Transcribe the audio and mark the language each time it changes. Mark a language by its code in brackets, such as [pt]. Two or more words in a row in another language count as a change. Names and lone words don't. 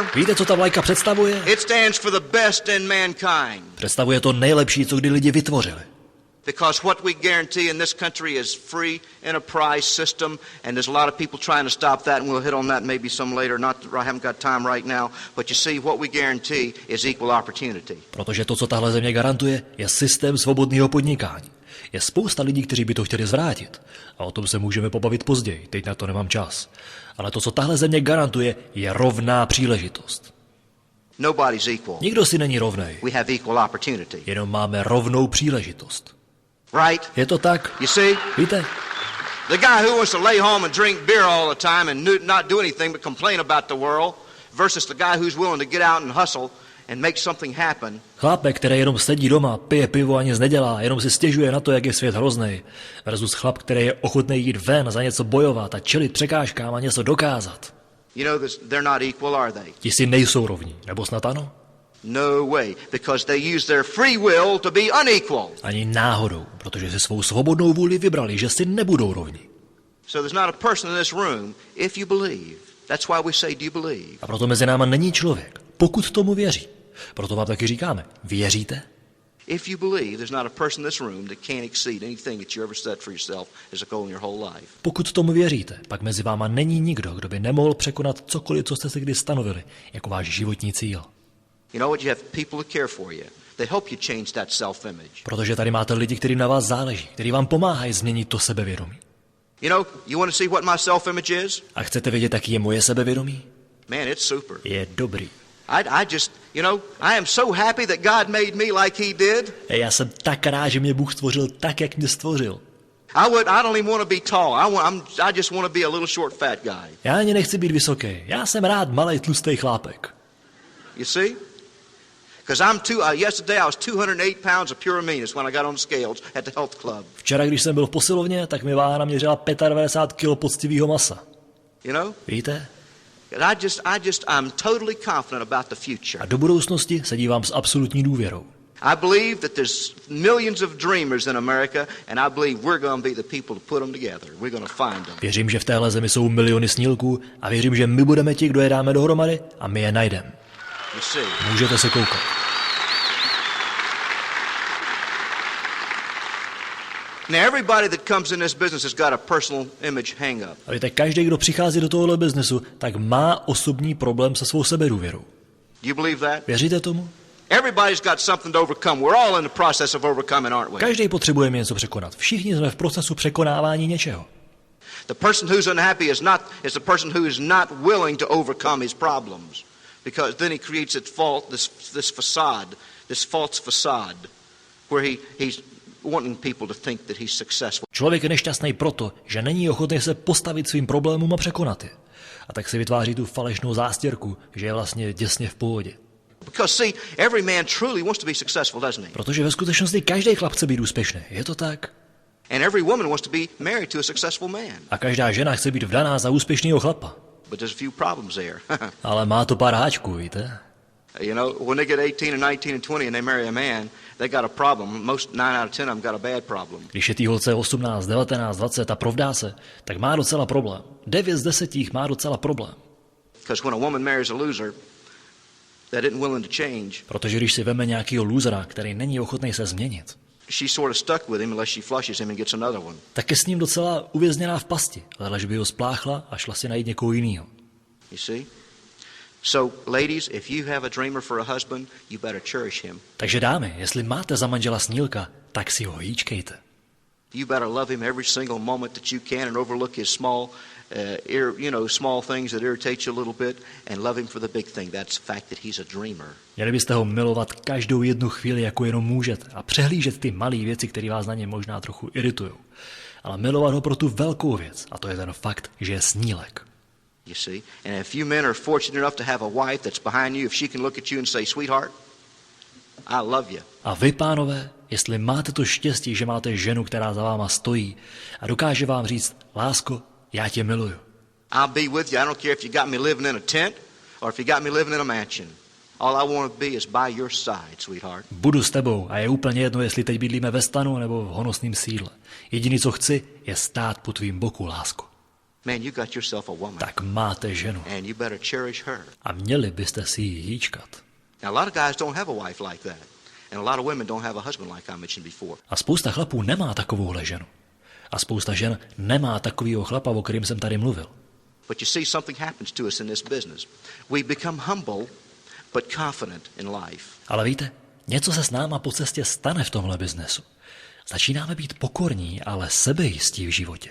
[cs] Víte, co ta vlajka představuje? [en] It stands for the best in mankind. [cs] Představuje to nejlepší, co kdy lidi vytvořili. [en] Because what we guarantee in this country is free enterprise system, and there's a lot of people trying to stop that, and we'll hit on that maybe some later. I haven't got time right now, but you see, what we guarantee is equal opportunity. [cs] Protože to, co tahle země garantuje, je systém svobodného podnikání. Je spousta lidí, kteří by to chtěli zvrátit. A o tom se můžeme pobavit později, teď na to nemám čas. Ale to, co tahle země garantuje, je rovná příležitost. [en] Nobody's equal. [cs] Nikdo si není rovnej. [en] We have equal opportunity. [cs] Jenom máme rovnou příležitost. [en] Right? [cs] Je to tak? [en] You see? [cs] Víte? [en] The guy who wants to lay home and drink beer all the time and not do anything but complain about the world versus the guy who's willing to get out and hustle and make something happen. [cs] Chlapek, který jenom sedí doma, pije pivo a nic nedělá, jenom si stěžuje na to, jak je svět hroznej, versus chlap, který je ochotný jít ven za něco bojovat a čelit překážkám a něco dokázat. [en] You know, they're not equal, are they? [cs] Ti si nejsou rovní, nebo snad ano? [en] No way, because they use their free will to be unequal. [cs] Ani náhodou, protože si svou svobodnou vůli vybrali, že si nebudou rovní. [en] So there's not a person in this room if you believe. That's why we say, do you believe? [cs] A proto mezi náma není člověk, pokud tomu věří. Proto vám taky říkáme, věříte? [en] If you believe, there's not a person in this room that can't exceed anything that you ever set for yourself as a goal in your whole life. [cs] Pokud tomu věříte, pak mezi váma není nikdo, kdo by nemohl překonat cokoliv, co jste si kdy stanovili, jako váš životní cíl. [en] You know what? You have people to care for you. They help you change that self-image. [cs] Protože tady máte lidi, kterým na vás záleží, kteří vám pomáhají změnit to sebevědomí. [en] You know, you want to see what my self-image is? [cs] A chcete vědět, jaký je moje sebevědomí? [en] Man, it's super. [cs] Je dobrý. [en] I just, you know, I am so happy that God made me like he did. [cs] Já jsem tak rád, že mě Bůh stvořil tak, jak mě stvořil. [en] I don't even want to be tall. I just want to be a little short fat guy. [cs] Já ani nechci být vysoký. Já jsem rád malej tlustý chlápek. [en] You see? Because yesterday I was 208 pounds of pure meanness when I got on the scales at the health club. [cs] Včera, když jsem byl v posilovně, tak mi váha naměřila 95 kg poctivého masa. [en] You know? [cs] Víte? [en] I'm totally confident about the future. [cs] A do budoucnosti se dívám s absolutní důvěrou. [en] I believe that there's millions of dreamers in America, and I believe we're going to be the people to put them together. We're going to find them. [cs] Věřím, že v téhle zemi jsou miliony snílků a věřím, že my budeme ti, kdo je dáme dohromady a my je najdeme. [en] You see? [cs] Můžete se koukat. [en] Now everybody that comes in this business has got a personal image hang up. [cs] A víte, každý, kdo přichází do tohohle biznesu, tak má osobní problém se svou sebedůvěrou. [en] Do you believe that? [cs] Věříte tomu? [en] Everybody's got something to overcome. We're all in the process of overcoming, aren't we? [cs] Každý potřebujeme něco překonat. Všichni jsme v procesu překonávání něčeho. [en] The person who's unhappy is the person who is not willing to overcome his problems, because then he creates this false facade, where he's wanting people to think that he's successful. [cs] Člověk je nešťastný proto, že není ochotný se postavit svým problémům a překonat je. A tak si vytváří tu falešnou zástěrku, že je vlastně děsně v pohodě. [en] Because see, every man truly wants to be successful, doesn't he? [cs] Protože ve skutečnosti každý chlap chce být úspěšný. Je to tak? [en] And every woman wants to be married to a successful man. [cs] A každá žena chce být vdaná za úspěšného chlapa. [en] But there's a few problems there. [cs] Ale má to pár háčků, víte? [en] You know, when they get 18 and 19 and 20 and they marry a man, they got a problem. Most 9 out of 10 of them got a bad problem. [cs] Když je tý holce 18, 19, 20 a provdá se, tak má docela problém. 9 z 10 má docela problém. [en] Because when a woman marries a loser that isn't willing to change, [cs] protože když si veme nějakýho losera, který není ochotný se změnit, [en] she's sort of stuck with him unless she flushes him and gets another one. [cs] tak je s ním docela uvězněná v pasti, ale že by ho spláchla a šla si najít někoho jinýho. [en] You see? So, ladies, if you have a dreamer for a husband, you better cherish him. [cs] Takže dámy, jestli máte za manžela snílka, tak si ho hýčkejte. [en] You better love him every single moment that you can and overlook his small things that irritate you a little bit and love him for the big thing. That's the fact that he's a dreamer. [cs] Měli byste ho milovat každou jednu chvíli, jako jenom můžete, a přehlížet ty malé věci, které vás na něm možná trochu iritují. Ale milovat ho pro tu velkou věc, a to je ten fakt, že je snílek. [en] You see? And if you men are fortunate enough to have a wife that's behind you, if she can look at you and say, "Sweetheart, I love you." [cs] A vy, pánové, jestli máte to štěstí, že máte ženu, která za váma stojí a dokáže vám říct, lásko, já tě miluju. [en] I'll be with you. I don't care if you got me living in a tent or if you got me living in a mansion. All I want to be is by your side, sweetheart. [cs] Budu s tebou a je úplně jedno, jestli teď bydlíme ve stanu nebo v honosném sídle. Jediné, co chci, je stát po tvým boku, lásko. [en] Man, you got yourself a woman. [cs] Tak máte ženu. [en] And you better cherish her. [cs] A měli byste si ji hýčkat. [en] Now, a lot of guys don't have a wife like that. And a lot of women don't have a husband like I mentioned before. [cs] A spousta chlapů nemá takovouhle ženu. A spousta žen nemá takovýho chlapa, o kterým jsem tady mluvil. [en] But you see, something happens to us in this business. We become humble, but confident in life. [cs] Ale víte, něco se s náma po cestě stane v tomhle biznesu. Začínáme být pokorní, ale sebejistí v životě.